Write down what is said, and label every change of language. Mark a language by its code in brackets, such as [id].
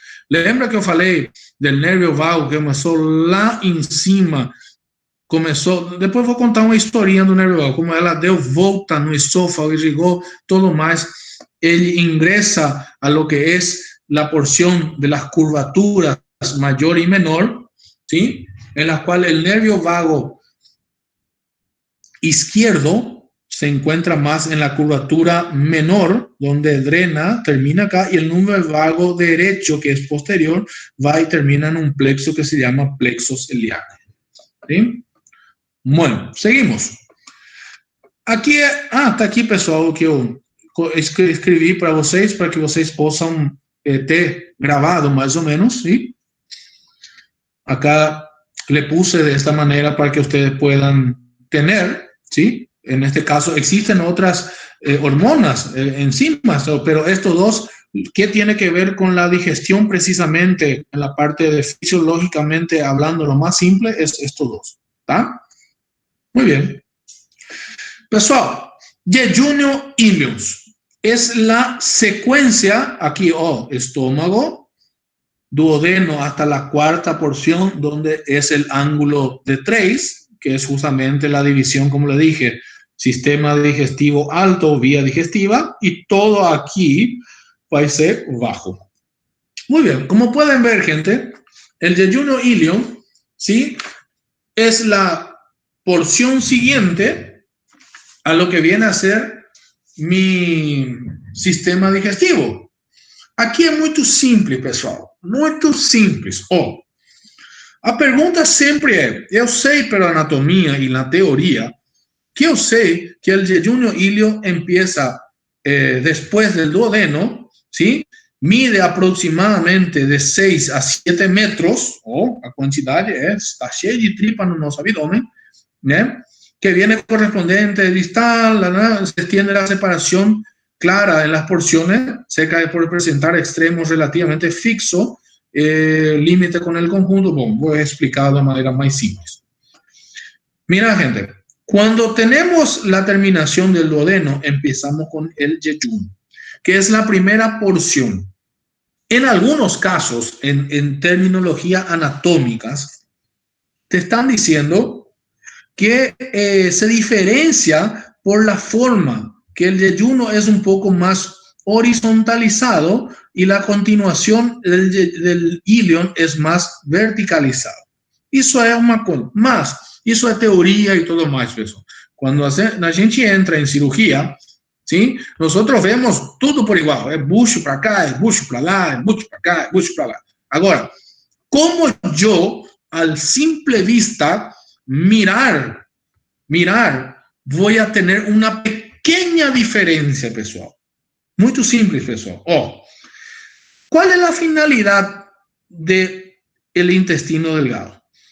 [pt] Lembra que eu falei do nervio vago que começou lá em cima, depois vou contar uma historinha do nervio vago, como ela deu volta no esôfago, irrigou todo mais, ele ingressa [es] a lo que [pt] é a porção de las curvaturas maior e menor, ¿sí? [es] En la cual el nervio vago izquierdo se encuentra más en la curvatura menor, donde drena, termina acá, y el nervio vago derecho, que es posterior, va y termina en un plexo que se llama plexo celíaco. ¿Sí? Bueno, seguimos. [pt] Aqui tá aqui, pessoal, o que eu escrevi para vocês que vocês possam ter gravado mais ou menos, ¿sí? [es] Acá le puse de esta manera para que ustedes puedan tener, ¿sí? En este caso existen otras hormonas, enzimas, pero estos dos, ¿qué tiene que ver con la digestión precisamente? En la parte de fisiológicamente hablando, lo más simple es estos dos, ¿tá? Muy bien. Pessoal, jejunum ileum es la secuencia, aquí, estómago, duodeno hasta la cuarta porción, donde es el ángulo de 3, que es justamente la división, como le dije, sistema digestivo alto, vía digestiva, y todo aquí va a ser bajo. Muy bien, como pueden ver, gente, el jejunum ileum, ¿sí?, es la porción siguiente a lo que viene a ser mi sistema digestivo. [pt] Aqui é muito simples, pessoal. Muito simples. A pergunta sempre é, eu sei pela anatomia e na teoria, que eu sei que o jejunum ileum [es] empieza después del duodeno, ¿sí? Mide aproximadamente de 6 a 7 metros, [pt] a quantidade está cheia de tripa no nosso abdômen, né? [es] Que viene correspondiente distal, se extiende la separación clara en las porciones, cerca de por presentar extremos relativamente fixos, límite con el conjunto. Bueno, voy a explicar de manera más simple. Mira, gente, cuando tenemos la terminación del duodeno, empezamos con el jejunum, que es la primera porción. En algunos casos, en terminología anatómicas, te están diciendo que se diferencia por la forma, que el jejunum es un poco más horizontalizado y la continuación del ileum es más verticalizado. [pt] Isso é uma coisa. Mas isso é teoria e tudo mais, pessoal. Quando a gente entra em cirurgia, sim, nós vemos tudo por igual. É bucho para cá, é bucho para lá, é bucho para cá, é bucho para lá. Agora, como eu, [es] al simple vista, mirar, voy a tener una pequeña diferencia, pessoal. [pt] Muito simples, pessoal. [es] ¿Cuál es la finalidad del intestino delgado?